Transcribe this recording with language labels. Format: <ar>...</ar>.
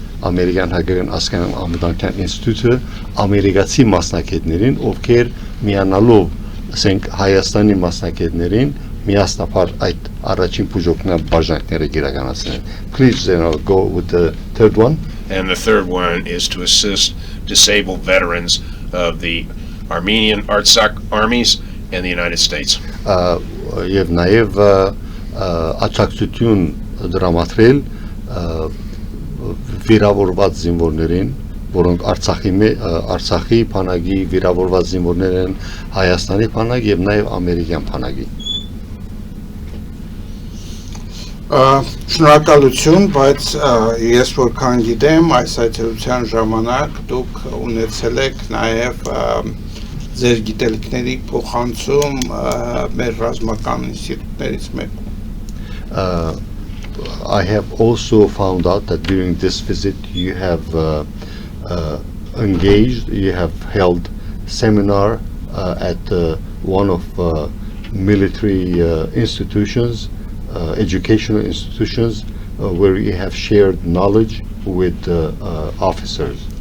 <hy>ամերիկյան հայկական ասկան ամդանքյան ինստիտուտը ամերիկացի մասնակիցներին, ովքեր միանալով ասենք Հայաստանի մասնակիցներին միասնապար այդ առաջին բուժօգնական բաժանները իրականացնեն.</hy> <en>Please go with the third one. And the third one is to assist disabled veterans of the Armenian Artsakh armies and the United States.</en> <hy>Եվ նաև աջակցություն դրամատրել վիրավորված զինվորներին, որոնք Արցախի բանակի վիրավորված զինվորներ են, Հայաստանի բանակ եւ նաև ամերիկյան բանակի։ Շնորհակալություն, բայց ես որքան գիտեմ, այս այցելության ժամանակ դուք ունեցել եք նաև ձեր գիտելիքների փոխանցում մեր ռազմական ինստիտուտներից մեկում։</hy> <en>I have also found out that during this visit you have engaged, you have held seminar at one of military institutions, educational institutions, where you have shared knowledge with officers.</en>